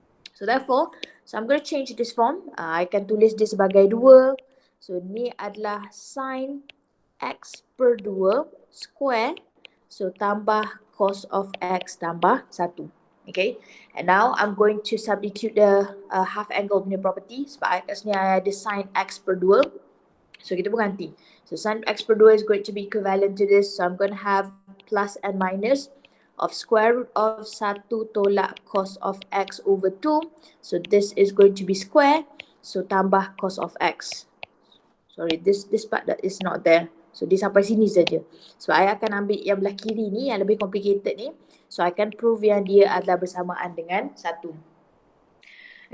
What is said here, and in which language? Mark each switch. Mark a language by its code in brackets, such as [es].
[en] So therefore, so I'm going to change this form. [ms] I can tulis dia sebagai 2. So ni adalah sin x per 2 square. So tambah cos of x tambah 1. Okay. [en] And now I'm going to substitute the half angle punya property. [ms] Sebab kat sini ada sin x per 2. So kita pun ganti. [en] So sin x per 2 is going to be equivalent to this. So I'm going to have plus and minus of square root of 1 tolak cos of x over 2. So this is going to be square. So tambah cos of x. Sorry, this part that is not there. [ms] So dia sampai sini saja. So I akan ambil yang belah kiri ni yang lebih complicated ni. So [en] I can prove [ms] yang dia adalah bersamaan dengan 1.